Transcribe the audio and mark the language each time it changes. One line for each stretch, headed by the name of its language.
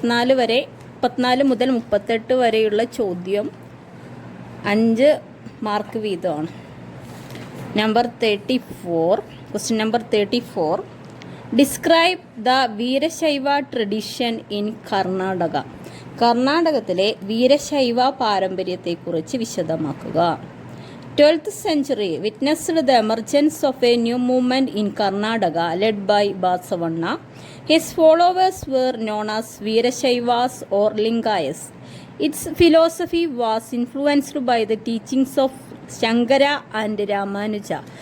Malayalam: 34 മുതൽ 38 വരെയുള്ള ചോദ്യം 5 മാർക്ക് വീതമാണ്.
English: Number 34. Question number 34. Describe the Veerashaiva tradition in Karnataka.
Malayalam: കർണാടകത്തിലെ Veerashaiva പാരമ്പര്യത്തെക്കുറിച്ച് വിശദമാക്കുക.
English: 12th century witnessed the emergence of a new movement in Karnataka led by Basavanna. His followers were known as Veerashaivas or Lingayas. Its philosophy was influenced by the teachings of Shankara and Ramanuja.